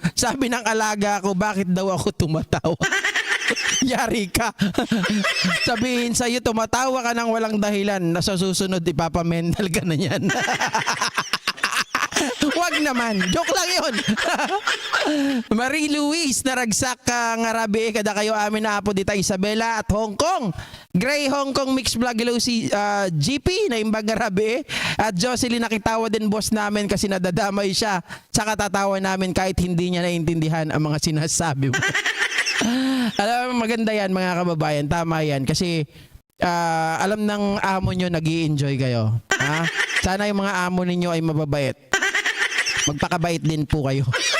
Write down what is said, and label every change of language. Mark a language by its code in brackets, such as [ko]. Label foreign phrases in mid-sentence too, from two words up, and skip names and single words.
[tl] Sabi ng alaga ko, bakit daw ako tumatawa? Yari ka. Sabihin sa'yo, tumatawa ka ng walang dahilan. Na sa susunod, ipapamental ka na yan. Wag naman. Joke lang yun. [ilo] Marie Louise, naragsak ka nga rabi. Kada kayo amin na apo dita Isabela at Hong Kong. Gray Hong Kong Mix Vlog. Hello si GP na imbag nga rabi. [tl] At Jocelyn, nakitawa din boss namin kasi nadadamay siya sa katatawa namin kahit hindi niya naiintindihan ang mga sinasabi mo. Alam mo, maganda yan mga kababayan. Tama yan. Kasi alam ng amo nyo nag-i-enjoy kayo. Ha? Sana yung mga amo ninyo ay mababait. Magpakabait din po kayo.